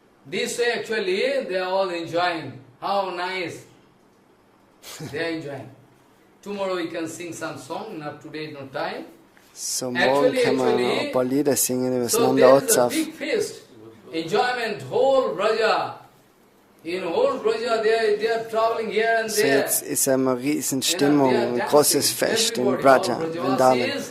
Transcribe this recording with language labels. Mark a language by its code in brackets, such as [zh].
[en] This way actually they are all enjoying. How nice! They are enjoying. Tomorrow we can sing some song, not today, no time. [de] So morgen kann man ein paar Lieder singen über das Nandautsava. [en] So there is a big feast, enjoyment, whole Braja. In whole Braja they are traveling here and there. [de] So jetzt ist eine riesen Stimmung, ein großes Fest in Braja, Vrindavan.